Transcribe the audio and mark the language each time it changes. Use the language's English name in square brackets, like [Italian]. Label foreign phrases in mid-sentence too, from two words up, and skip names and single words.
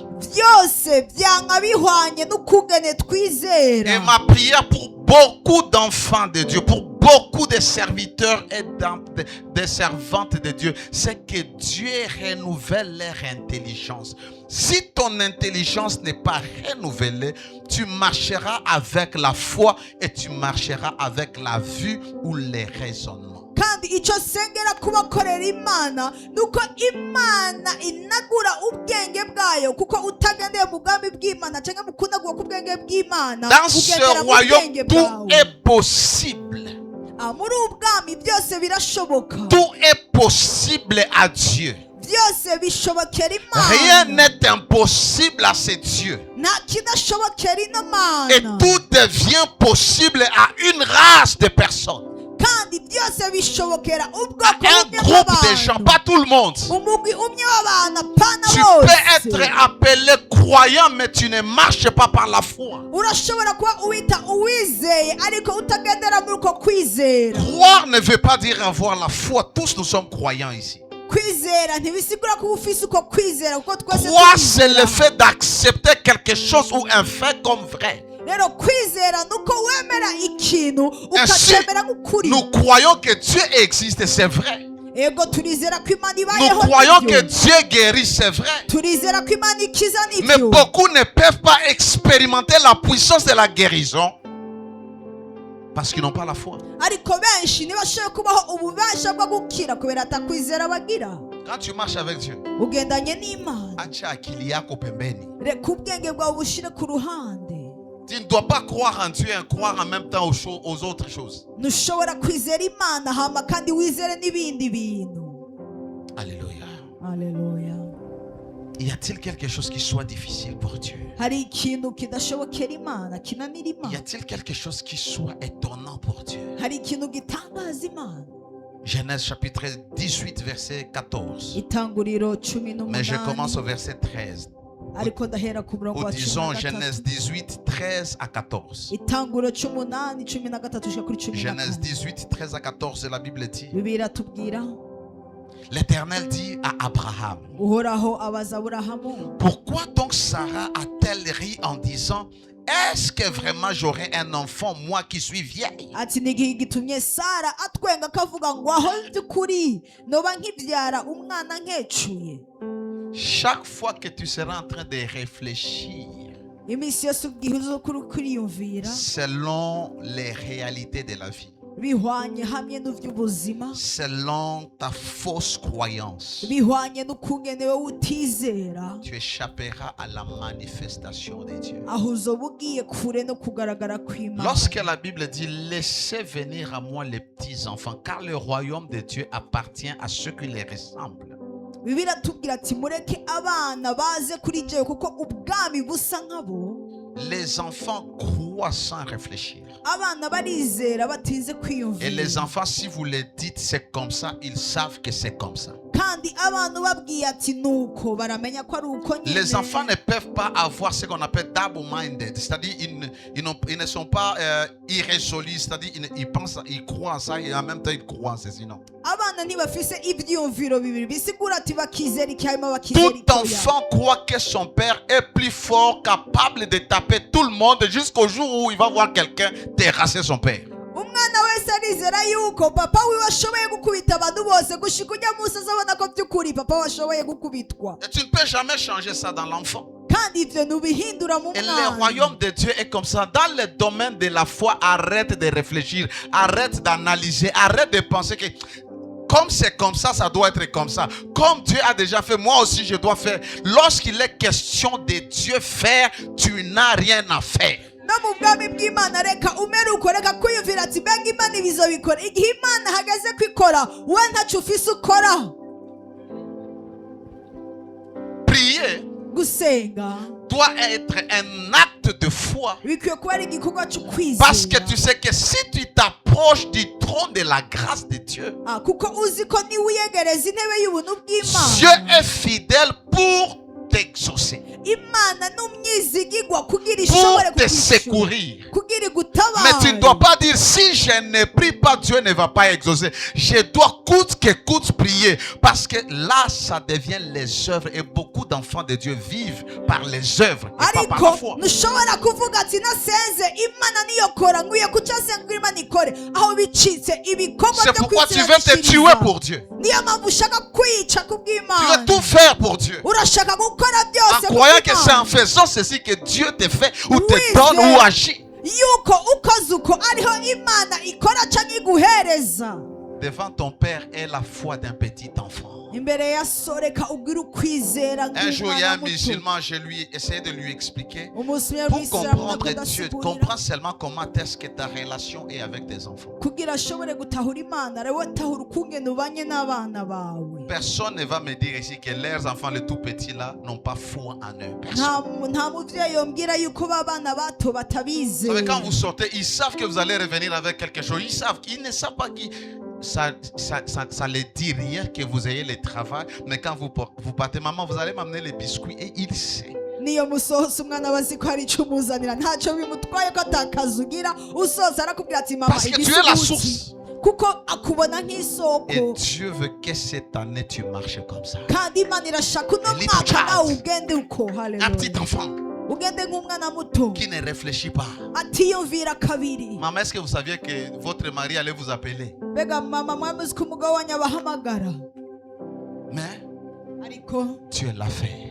[Rundi] byose byanga bihwanye n'ukungene [French] Et [Rundi] twizera. [French] ma prière pour beaucoup d'enfants de Dieu, pour beaucoup de serviteurs et des servantes de Dieu, c'est que Dieu renouvelle leur intelligence. Si ton intelligence n'est pas renouvelée, tu marcheras avec la foi et tu marcheras avec la vue ou les raisonnements. [Rundi] kandi icyo sengera kubakorera imana ni uko imana inagura ubwenge bwayo, kuko utagendeye mu bwami bw'imana cyangwa mu kunagura k'ubwenge bw'imana [French] Dans ce [Rundi] ugendera mu [French] royaume, [Rundi] bwenge [French] tout [Rundi] bwawe. [French] est possible. [Rundi] muri ubu bwami byose birashoboka. [French] Tout est possible à Dieu. [Rundi] byose bishobokera [French] Rien [Rundi] imana. [French] n'est impossible à ce Dieu. [Rundi] nta kidashobokera ino [French] Et [Rundi] mana. [French] tout devient possible à une race de personnes. [Rundi] kandi byose bishobokera [French] À [Rundi] ubwoko [French] un [Rundi] bumwe [French] groupe de gens, [Rundi] bw'abantu. [French] pas tout le monde. [Rundi] umugwi umwe w'abantu apana [French] Tu [Rundi] bose. [French] peux être appelé croyant, mais tu ne marches pas par la foi. [Rundi] urashobora kuba uwita uwizeye ariko utagendera muri uko kwizera. [French] Croire ne veut pas dire avoir la foi. Tous nous sommes croyants ici. [Rundi] kwizera ntibisigura ko ufise uko kwizera kuko twese [French] Croire, c'est le fait d'accepter quelque chose ou un fait comme vrai. [Rundi] rero kwizera nuko wemera ikintu ukacemera nk'ukuri. [French] Nous croyons que Dieu existe, c'est vrai. [Rundi] Ego turizera ko Imana [French] Nous [Rundi] ibayeho [French] croyons que [Rundi] n'ibyo. [French] Dieu guérit, c'est vrai. [Rundi] Turizera ko Imana ikiza [French] Mais [Rundi] n'ibyo. [French] beaucoup ne peuvent pas expérimenter la puissance de la guérison parce qu'ils n'ont pas la foi. [Rundi] ariko benshi ntibashoboye kubaho ububasha bwo gukira kubera atakwizera bagira. [French] Quand tu marches avec Dieu, [Rundi] ugendanye n'Imana [Swahili] acha akili yako pembeni. [Rundi] reka ubwenge bwawe bushire ku ruhande. [French] Tu ne dois pas croire en Dieu et croire en même temps aux autres choses. [Rundi] ntushobora kwizera Imana hama kandi wizere n'ibindi bintu. [French] Alléluia. [Rundi] Haleluya. [French] Y a-t-il quelque chose qui soit difficile pour Dieu? [Rundi] hari ikintu kidashobokera Imana kinanira [French] Y [Rundi] Imana? [French] a-t-il quelque chose qui soit étonnant pour Dieu? [Rundi] hari ikintu gitangaza Imana? [French] Genèse chapitre 18 verset 14. [Rundi] Itanguriro 18. [French] Mais je commence au verset 13. [Rundi] ariko ndahera ku murongo [French] Ou [Rundi] wa [French] disons [Rundi] 13. [French] Genèse 18, 13 à 14. [Rundi] Itanguriro 18, 13 ushika kuri [French] Genèse [Rundi] 14. [French] 18, 13 à 14, la Bible dit: [Rundi] Bibiliya iratubwira [French] L'Éternel dit à Abraham: [Rundi] uhoraho abaza Aburahamu, [French] pourquoi donc Sarah a-t-elle ri en disant: est-ce que vraiment j'aurai un enfant, moi qui suis vieille? [Rundi] ati ni igihe gitumye Sara atwenga akavuga ngo aho by'ukuri noba nkibyara umwana nkecuye. [French] Chaque fois que tu seras en train de réfléchir [Rundi] iminsi yose ubwihe uzokuri kuriyumvira [French] selon les réalités de la vie, [Rundi] bihwanye hamwe n'ivy'ubuzima, [French] selon ta fausse croyance, [Rundi] bihwanye n'ukungene wowe utizera, [French] tu échapperas à la manifestation de Dieu. [Rundi] aho uzoba ugiye kure no kugaragara kw'Imana. [French] Lorsque la Bible dit: laissez venir à moi les petits enfants, car le royaume de Dieu appartient à ceux qui les ressemblent. [Rundi] Bibiliya iratubwira ati mureke abana baze kuri jewe kuko ubwami busa nkabo. [French] Les enfants croient sans réfléchir. [Rundi] abana barizera batinze [French] Et [Rundi] kwiyumvira. [French] les enfants, si vous les dites c'est comme ça, ils savent que c'est comme ça. [Rundi] kandi abantu babwiye ati nuko baramenya ko ari uko nyine. [French] Les enfants ne peuvent pas avoir ce qu'on appelle double-minded, c'est-à-dire ils ne sont pas irrésolus, c'est-à-dire ils pensent, ils croient en ça et en même temps ils croient en ceci, non. [Rundi] abana ntibafise ibyiyumviro bibiri bisigura ati bakizera iki hanyuma bakizera [French] Tout [Rundi] icyoya. [French] enfant croit que son père est plus fort, capable de taper tout le monde jusqu'au jour où il va voir quelqu'un terrasser son père. [Rundi] umwana wese arizera yuko papa wiwe ashoboye gukubita abantu bose gushika ujya munsi azabona ko by'ukuri papa we ashoboye gukubitwa. [French] Et tu ne peux jamais changer ça dans l'enfant. [Rundi] kandi ivyo ntubihindura mu [French] Et le [Rundi] mwana. [French] royaume de Dieu est comme ça. Dans le domaine de la foi, arrête de réfléchir, arrête d'analyser, arrête de penser que comme c'est comme ça doit être comme ça. Comme Dieu a déjà fait, moi aussi je dois faire. Lorsqu'il est question de Dieu faire, tu n'as rien à faire. [Rundi] no mu bwami bw'Imana reka umeruko reka kwiyumvira ati mbega Imana ibizobikora igihe Imana hageze kwikora we ntacyo ufise ukora. [French] Prier [Rundi] gusenga [French] doit être un acte de foi. [Rundi] bikwiye kuba ari igikorwa cyo [French] Parce que [Rundi] kwizera. [French] tu sais que si tu t'approches du trône de la grâce de Dieu, [Rundi] kuko uzi ko niwe uyegereza intebe y'ubuntu [French] Dieu [Rundi] bw'Imana. [French] est fidèle pour t'exaucer, [Rundi] Imana n'umwizigigwa kugira ishobore [French] pour te [Rundi] kukwishyura, [French] secourir. [Rundi] kugira [French] Mais [Rundi] igutabare. [French] tu ne dois pas dire: si je ne prie pas, Dieu ne va pas exaucer. Je dois coûte que coûte prier. Parce que là, ça devient les œuvres. Et beaucoup d'enfants de Dieu vivent par les œuvres et pas par la [Rundi] ariko [French] foi. [Rundi] ntushobora kuvuga ati nasenze Imana niyo kora nkwiye kuca senga Imana ikore aho bicitse ibikorwa [French] C'est [Rundi] byo [French] pourquoi tu [Rundi] kwizera [French] veux te [Rundi] bishiriza. [French] tuer pour Dieu. [Rundi] niyo mpamvu ushaka kwica [French] Tu veux [Rundi] kubw'Imana. [French] tout faire pour Dieu. [Rundi] urashaka gukora [French] En [Rundi] byose [French] croyant que c'est en [Rundi] kubw'Imana. [French] faisant ceci que Dieu te fait ou te Oui, donne c'est- ou agit. [Rundi] yuko ukoze uko ariho Imana ikora canke iguhereza. [French] Devant ton Père est la foi d'un petit enfant. [Rundi] imbere ya so reka ubwire ukwizera [French] Un jour, il y a un [Rundi] nk'umwana muto. [French] musulman, je lui essayé de lui expliquer. [Rundi] umunsi umwe [French] Pour [Rundi] w'Isilamu [French] comprendre [Rundi] nabwo [French] Dieu, [Rundi] ndasigurira [French] comprends seulement comment est-ce que ta relation est avec tes enfants. [Rundi] kugira ashobore gutahura Imana rewe tahura ukungene ubanye n'abana bawe. [French] Personne ne va me dire ici que leurs enfants, les tout petits là, n'ont pas foi en eux. Personne. [Rundi] nta muvyeyi yombwira yuko babana bato [French] Vous savez, [Rundi] batabizeye. [French] quand vous sortez, ils savent que vous allez revenir avec quelque chose. Ils ne savent pas qui. Ça ne dit rien que vous ayez le travail. Mais quand vous partez, maman, vous allez m'amener les biscuits. Et il sait. [Rundi] niyo musohose umwana bazi ko hari icyo umuzanira ntacyo bimutwaye ko atakazi ugira usoza arakubwira ati mama [French] Parce que tu es la source. [Rundi] kuko akubona nk'isoko [French] Et Dieu veut que cette année tu marches comme ça. [Rundi] kandi Imana irashaka uno [English] A little [Rundi] mwaka [English] child. [Rundi] nawe ugende uko. [French] Un [Rundi] Haleluya. [French] petit enfant [Rundi] Ugende nk'umwana muto [French] qui ne réfléchit pas. [Rundi] atiyumvira kabiri. [French] Maman, est-ce que vous saviez que votre mari allait vous appeler? [Rundi] Mbega mama mwamuzi ko umugabo wanyu abahamagara, [French] Mais [Rundi] ariko [French] Dieu l'a fait.